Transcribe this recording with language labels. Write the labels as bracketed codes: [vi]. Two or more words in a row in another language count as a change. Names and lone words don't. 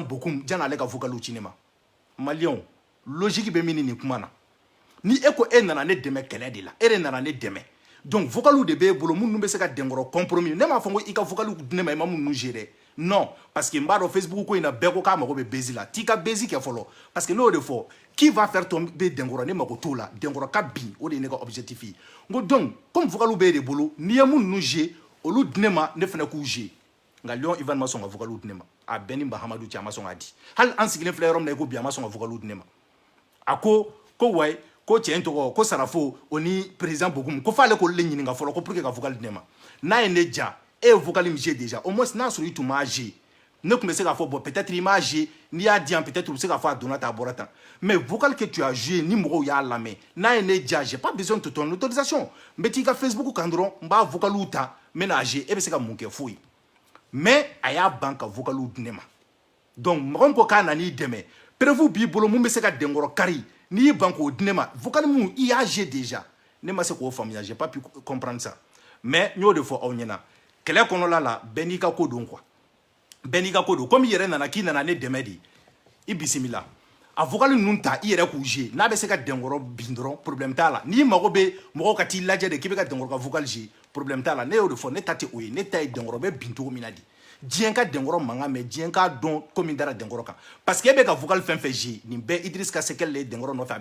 [bm] Bokum jan'ale ka vocaliw ci ne ma maliyɛnw logique bɛ min ni nin kuma na ni e ko e nana ne dɛmɛ kɛlɛ de la e de nana ne dɛmɛ donc vocaliw de b'e bolo minnu bɛ se ka dɛnkɔrɔ compromis ne m'a fɔ ko i ka vocaliw di ne ma i ma minnu gérer [fr] non parce que [bm] n b'a dɔn Facebook ko in na bɛɛ ko k'a mago bɛ bezi la t'i ka bezi kɛ fɔlɔ [fr] parce que [bm] ne y'o de fɔ [fr] qui va faire tomber [bm] dɛnkɔrɔ ne mago t'o la dɛnkɔrɔ ka bin o de ye ne ka objectif ye n ko [fr] donc comme [bm] vocaliw b'e de bolo n'i ye minnu gérer olu di ne ma ne fana k'u gérer nka Lion Ivan ma sɔn ka vocaliw di ne ma a bɛɛ ni Mahamadu cɛ a ma sɔn k'a di hali an sigilen filɛ yɔrɔ min na i ko bi a ma sɔn ka vocaliw di ne ma a ko wayi ko cɛ in tɔgɔ ko sarafo o ni président Bokum ko f'ale k'olu le ɲininka fɔlɔ ko [fr] pour que [bm] ka vocal di ne ma n'a ye ne ja e ye vocal min [fr] jouer déjà au moins [bm] n'a sɔrɔ i tun m'a jouer ne tun bɛ se k'a fɔ [fr] bon peut-être [bm] i m'a jouer n'i y'a di yan peut-être u bɛ se k'a fɔ a donna tan a bɔra tan [fr] mais vocal que tu as joué [bm] ni mɔgɔw y'a lamɛn n'a ye ne ja [fr] j'ai pas besoin de ton autorisation [bm] n bɛ t'i ka Facebook kan dɔrɔn n b'a vocaliw ta n bɛ n'a jouer e bɛ se ka mun kɛ foyi mais a y'a ban ka vocaliw di ne ma donc mɔgɔ min ko k'a nan'i dɛmɛ preuve b'i bolo mun bɛ se ka dɛnkɔrɔ kari n'i y'i ban k'o di ne ma vocal mun i y'a [fr] jouer déjà [bm] ne ma se k'o faamuya [fr] j'ai pas pu comprendre ça mais [bm] n y'o de fɔ aw ɲɛna kɛlɛ kɔnɔla la bɛɛ n'i ka ko don quoi bɛɛ n'i ka ko don comme i yɛrɛ nana k'i nana ne dɛmɛ de i bisimila a vocal ninnu ta i yɛrɛ k'u jouer n'a bɛ se ka dɛnkɔrɔ bin dɔrɔn problème t'a la n'i mago bɛ mɔgɔw ka t'i lajɛ de k'i bɛ ka dɛnkɔrɔ ka vocal jouer problème t'a la ne y'o de fɔ ne ta tɛ o ye ne ta ye dɛnkɔrɔ bɛ bin cogo min na de diɲɛ ka dɛnkɔrɔ mankan mɛn diɲɛ k'a dɔn ko min dara dɛnkɔrɔ kan [fr] parce que [bm] e bɛ ka vocal fɛn fɛn jouer nin bɛɛ Idriss ka sekɛl le ye dɛnkɔrɔ nɔfɛ a